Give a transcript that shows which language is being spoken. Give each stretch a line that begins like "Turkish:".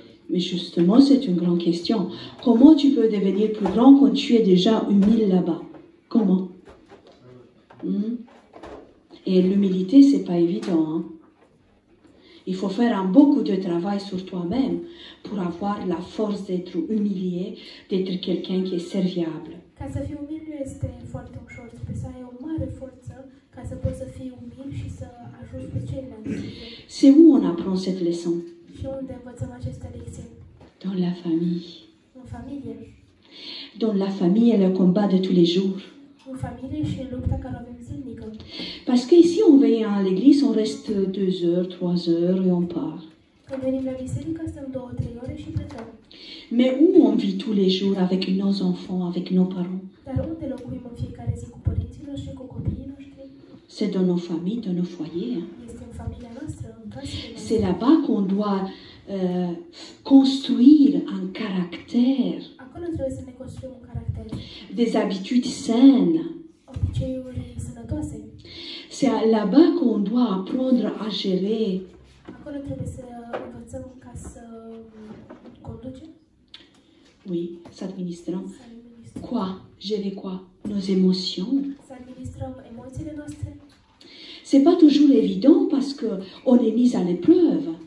French: Mais justement, c'est une grande question. Comment tu peux devenir plus grand quand tu es déjà humble là-bas? Comment? Et l'humilité, c'est pas évident. Hein? Il faut faire beaucoup de travail sur toi-même pour avoir la force d'être humilié, d'être quelqu'un qui est serviable.
Romanian: Ca să fii umil nu este foarte ușor, trebuie să ai o mare forță ca să poți să fii umil și să ajuți pe ceilalți.
French: C'est où on apprend cette leçon?
Romanian: Și unde învățăm aceste lecții?
French: Dans la famille.
Romanian: În familie.
French: Dans la famille et le combat de tous les jours.
Romanian: În familie și în lupta care o avem zilnică.
French: Parce que ici, on vient à l'église, on reste 2 heures, 3 heures et on part.
Romanian: Când venim la biserică, stăm 2-3 ore și plecăm.
French: Mais où on vit tous les jours avec nos enfants, avec nos parents?
Romanian: Dar unde locuim în fiecare zi cu părinții noștri, cu copiii noștri?
French: C'est dans nos familles, dans nos foyers.
Romanian: Este în familia noastră, în casele noastre.
French: C'est là-bas qu'on doit construire un caractère,
Romanian: Acolo trebuie să ne construim un caracter,
French: des habitudes saines.
Romanian: obiceiuri sănătoase.
French: C'est là-bas qu'on doit apprendre à gérer.
Romanian: Acolo trebuie să învățăm ca să conducem,
French: Oui, s'administrant.
Romanian: să administrăm.
French: Quoi? Gérer quoi? Nos émotions.
Romanian: Să administrăm emoțiile noastre.
French: C'est pas toujours évident parce que on est mis à l'épreuve.